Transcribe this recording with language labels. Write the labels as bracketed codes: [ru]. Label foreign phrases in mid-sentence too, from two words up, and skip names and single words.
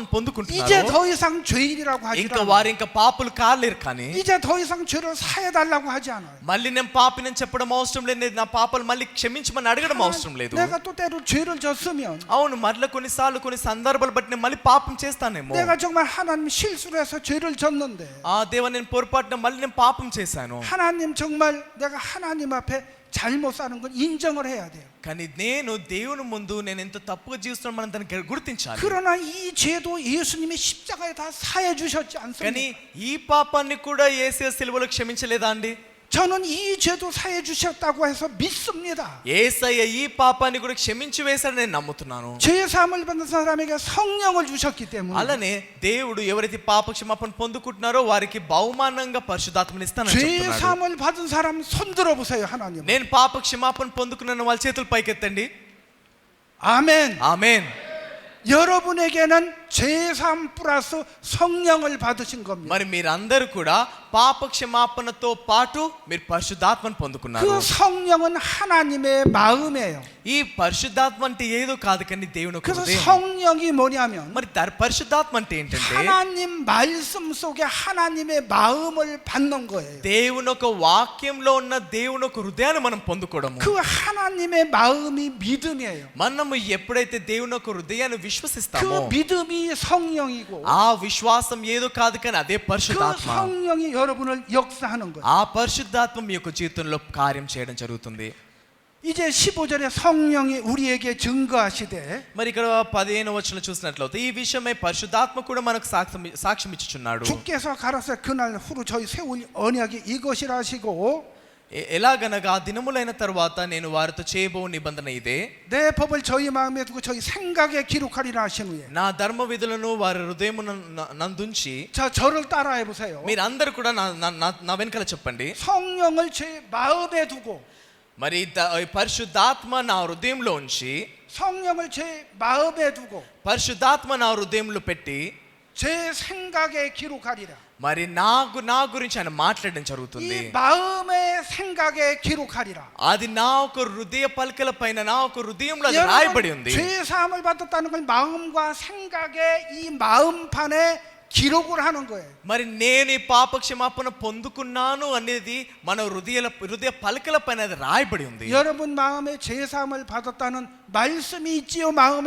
[ko] 이제 [te] పొందుకుంటున్నారో [ko] 더 이상 죄인이라고 하지 [te] ఇంకా [ko] 않아요. [te] వారు ఇంకా పాపులు కాలేరు. కానీ [ko] 이제 더 이상 죄를 사해달라고 하지 않아요. [te] మళ్ళీ నేను పాపిని చెప్పడం అవసరం లేదు, నా పాపాలు మళ్ళీ క్షమించమని అడగడం అవసరం లేదు. [ko] 내가 또 때로 죄를 졌으면 [te] అవును, మరలా కొన్నిసార్లు కొన్ని సందర్భాలు బట్టి నేను మళ్ళీ పాపం చేస్తానేమో. [ko] 내가 정말 하나님 실수를 해서 죄를 졌는데 [te] ఆ దేవా నేను పొరపాటున మళ్ళీ నేను పాపం చేశాను. [ko] 하나님 정말 내가 하나님 앞에 잘못 사는 걸 인정을 해야 돼요. [te] కానీ నేను దేవుని ముందు నేను ఎంత తప్పుగా జీవిస్తున్నాను మనం దాన్ని గుర్తించాలి. [ko] 그러나 이 죄도 예수님이 십자가에 다 사해 주셨지 [te] కానీ [ko] 않습니까? [te] ఈ పాపాన్ని కూడా యేసు సిలువలో క్షమించలేదా అండి? [ko] 저는 이 죄도 사해 주셨다고 해서 믿습니다. [te] యేసయ్య ఈ పాపాన్ని కూడా క్షమించి వేశాడని నేను నమ్ముతున్నాను. [ko] 죄 사함을 받는 사람에게 성령을 주셨기 때문에 [te] అలానే దేవుడు ఎవరైతే పాప క్షమాపణ పొందుకుంటున్నారో వారికి బహుమానంగా పరిశుద్ధాత్మని ఇస్తానని [ko] 죄 [te] చెప్తున్నాడు. [ko] 사함을 받은 사람 손 들어 보세요. 하나님. [te] నేను పాప క్షమాపణ పొందుకున్నాను వాళ్ళ చేతులు పైకెత్తండి. [ko] 아멘. [te] ఆమేన్. [ko] 여러분에게는 죄 사함 플러스 성령을 받으신 겁니다. [te] మరి మీరందరూ కూడా పాప క్షమాపణతో పాటు మీరు పరిశుద్ధాత్మను పొందుకున్నారు. [ko] 그 성령은 하나님의 마음이에요. [te] ఈ పరిశుద్ధాత్మ అంటే ఏదో కాదు కానీ దేవుని యొక్క [ko] 그래서 [te] హృదయం. [ko] 성령이 뭐냐면 [te] మరి పరిశుద్ధాత్మ అంటే ఏంటంటే [ko] 하나님 말씀 속에 하나님의 마음을 받는 거예요. [te] దేవుని ఒక వాక్యంలో ఉన్న దేవుని ఒక హృదయాన్ని మనం పొందుకోవడము. [ko] 그 하나님의 마음이 믿음이에요. [te] మనము ఎప్పుడైతే దేవుని ఒక హృదయాన్ని [ko] 그 [te] విశ్వసిస్తామో [ko] 믿음이 성령이고 [te] ఆ విశ్వాసం ఏదో కాదు కానీ అదే [ko] 그 [te] పరిశుద్ధాత్మ. [ko] 성령이 여러분을 역사하는 거예요. [te] ఆ పరిశుద్ధాత్మ మీ యొక్క జీవితంలో కార్యం చేయడం జరుగుతుంది. [ko] 이제 15절에 성령이 우리에게 증거하시되 [te] మరి ఇక్కడ 15వ వచనంలో చూసినట్లయితే ఈ విషయమై పరిశుద్ధాత్మ కూడా మనకు సాక్ష్యం ఇచ్చుచున్నాడు. [ko] 주께서 가라사 그날 후로 저희 세울 언약이 이것이라 하시고 [te] ఎలాగనగా ఆ దినములైన తరువాత నేను వారితో చేయబో నిబంధన ఇదే, [ko] 내 법을 저희 마음에 두고 저희 생각에 기록하리라 하신 후에 [te] నా ధర్మ విధులను వారి హృదయము నందుంచి. [ko] 자 저를 따라해 보세요. [te] మీరందరూ కూడా నా వెనకాల చెప్పండి. [ko] 성령을 제 마음에 두고 [te] మరి పరిశుద్ధాత్మ నా హృదయంలో ఉంచి, [ko] 성령을 제 마음에 두고 [te] పరిశుద్ధాత్మ నా హృదయంలో పెట్టి [ko] 제 생각에 기록하리라. [te] మరి నా గురించి ఆయన మాట్లాడడం జరుగుతుంది. [ko] 이 마음의 생각에 기록하리라. [te] అది నా ఒక హృదయ పలకల పైన నా ఒక హృదయంలో అది రాయబడి ఉంది. [ko] 죄 사함을 받았다는 건 마음과 생각에 이 마음판에 기록을 하는 거예요. [te] మరి నేను ఈ పాప క్షమాపణ పొందుకున్నాను అనేది మన హృదయ పలకల పైన అది రాయబడి ఉంది. [ko] 여러분 마음에 죄 사함을 받았다는 말씀이 있지요 마음에?